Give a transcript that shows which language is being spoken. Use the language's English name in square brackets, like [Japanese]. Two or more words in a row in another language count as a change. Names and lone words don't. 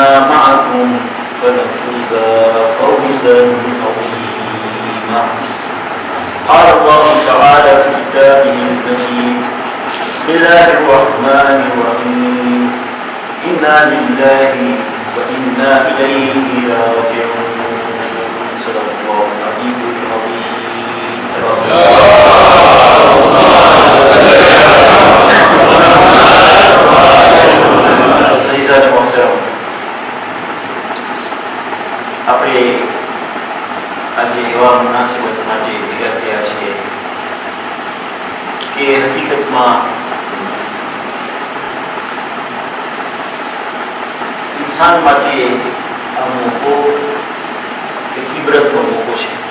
[Arabic] معكم فنفوز فوزا عظيما قال الله تعالى في كتابه المجيد بسم الله الرحمن الرحيم إنا لله وإنا إليه راجعون صدق الله العلي العظيم صدق [Urdu] عزیزان محترم [Gujarati] આપણે આજે એવા મુનાસિબત માટે ભેગા થયા છીએ કે હકીકતમાં ઇન્સાન માટે આ મોકો એક ઇબરતનો મોકો છે.